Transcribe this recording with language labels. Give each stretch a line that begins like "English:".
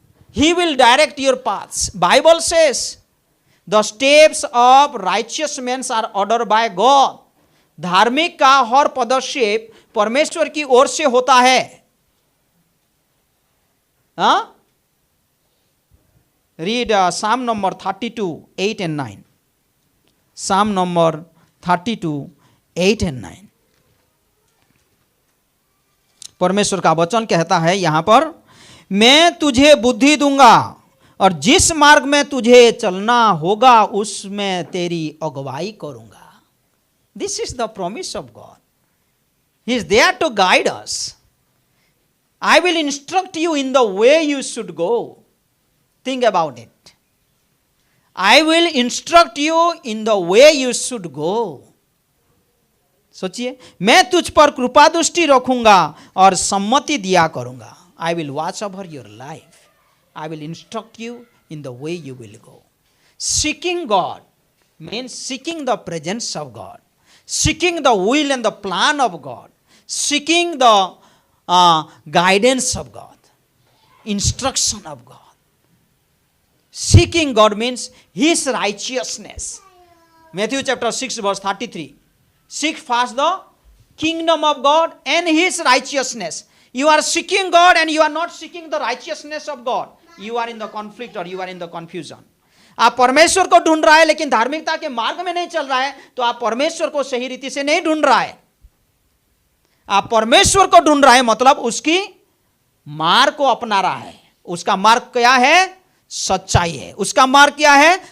English: He will direct your paths. Bible says the steps of righteous men are ordered by God.
Hindi: धार्मिक का हर पदक्षेप परमेश्वर की ओर से होता है.
English: Read Psalm number 32, 8 and 9. Psalm number 32, 8 and 9.
Hindi: परमेश्वर का वचन कहता है यहां पर, मैं तुझे बुद्धि दूंगा और जिस मार्ग में तुझे चलना होगा उसमें तेरी अगुवाई करूंगा.
English: This is the promise of God. He is there to guide us. I will instruct you in the way you should go. Think about it. I will instruct you in the way you should go.
Hindi: सोचिए, मैं तुझ पर कृपा दृष्टि रखूंगा और सम्मति दिया करूंगा.
English: I will watch over your life. I will instruct you in the way you will go. Seeking God means seeking the presence of God, seeking the will and the plan of God, seeking the guidance of God, instruction of God. Seeking God means his righteousness. Matthew chapter 6 verse 33. Seek first the kingdom of God and his righteousness. You are seeking God and you are not seeking the righteousness of God. You are in the conflict or you are in the confusion.
Hindi: आप परमेश्वर को ढूंढ रहा है लेकिन धार्मिकता के मार्ग में नहीं चल रहा है, तो आप परमेश्वर को सही रीति से नहीं ढूंढ रहा है. आप परमेश्वर को ढूंढ रहा है मतलब उसकी मार्ग को अपना रहा है. उसका मार्ग क्या है? सच्चाई है. उसका मार्ग क्या है?